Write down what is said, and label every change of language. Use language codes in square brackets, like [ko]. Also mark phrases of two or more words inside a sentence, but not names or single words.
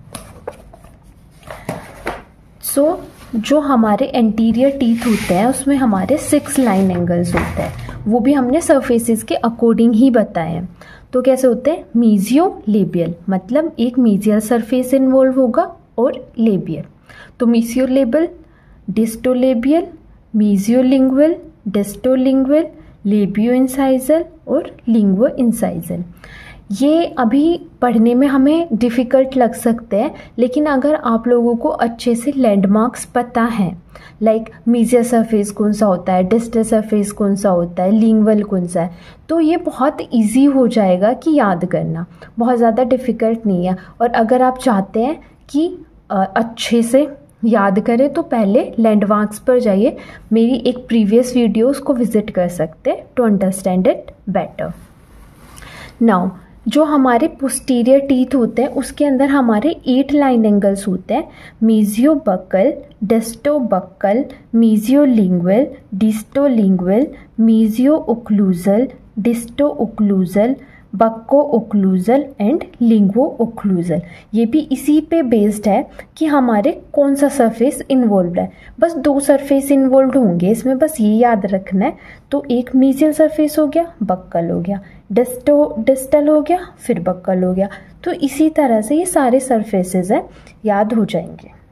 [hi] सो जो हमारे [en] anterior teeth [hi] होते हैं उसमें हमारे 6 [en] line angles [hi] होते हैं, वो भी हमने सरफेसेस के अकॉर्डिंग ही बताए हैं। तो कैसे होते हैं? [en] mesio labial, [hi] मतलब एक [en] mesial surface involve [hi] होगा और लेबियल। [en] तो mesiolabial, distolabial, mesiolingual, distolingual, labio incisal और linguo incisal. [hi] ये अभी पढ़ने में हमें डिफ़िकल्ट लग सकते हैं, लेकिन अगर आप लोगों को अच्छे से लैंडमार्क्स पता हैं, लाइक [en] mesial surface [hi] कौन सा होता है, [en] distal surface [hi] कौन सा होता है, लिंगुअल कौन सा है, तो ये बहुत इजी हो जाएगा कि याद करना, बहुत ज़्यादा डिफ़िकल्ट नहीं है। और अगर आप चाहते हैं कि अच्छे से याद करें तो पहले लैंडमार्क्स पर जाइए, मेरी एक [en] previous videos [hi] को विज़िट कर सकते हैं [en] to understand it better. [hi] नाउ जो हमारे [en] posterior teeth [hi] होते हैं उसके अंदर हमारे 8 [en] line angles [hi] होते हैं। [en] mesiobuccal, distobuccal, mesiolingual, distolingual, mesio-occlusal, disto-occlusal, bucco-occlusal and linguo-occlusal. [hi] ये भी इसी पे बेस्ड है कि हमारे कौन सा [en] surface involve [hi] है। बस 2 [en] surface involve [hi] होंगे इसमें, बस ये याद रखना है। तो एक [en] mesial surface [hi] हो गया, बक्कल हो गया, डिस्टल हो गया, फिर बक्कल हो गया। तो इसी तरह से ये सारे सरफेसेस हैं, याद हो जाएंगे।